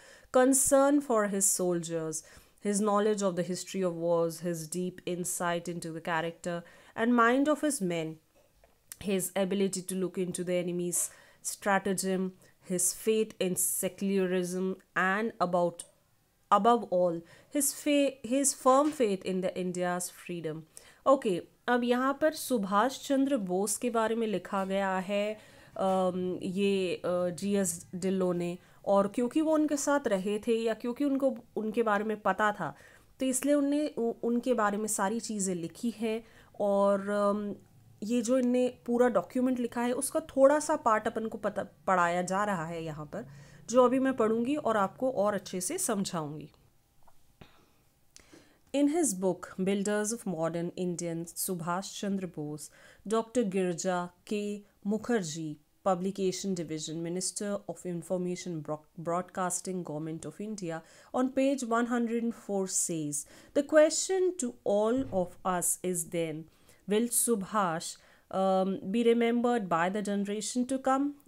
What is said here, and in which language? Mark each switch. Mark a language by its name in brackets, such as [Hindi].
[English] concern for his soldiers, his knowledge of the history of wars, his deep insight into the character and mind of his men, his ability to look into the enemy's stratagem, his faith in secularism, and above all, his firm faith in the India's freedom. [Hindi] Okay, अब यहाँ पर सुभाष चंद्र बोस के बारे में लिखा गया है ये G.S. डिल्लो ने, और क्योंकि वो उनके साथ रहे थे या क्योंकि उनको उनके बारे में पता था, तो इसलिए उनने उनके बारे में सारी चीज़ें लिखी हैं। और ये जो इनने पूरा डॉक्यूमेंट लिखा है उसका थोड़ा सा पार्ट अपन को पढ़ाया जा रहा है यहाँ पर, जो अभी मैं पढ़ूंगी और आपको और अच्छे से समझाऊंगी। [English] In his book Builders of Modern Indians, Subhash Chandra Bose, Dr. Girja K. Mukherjee, Publication Division, Minister of Information Broadcasting, Government of India, on page 104 says, the question to all of us is then, will Subhash be remembered by the generation to come?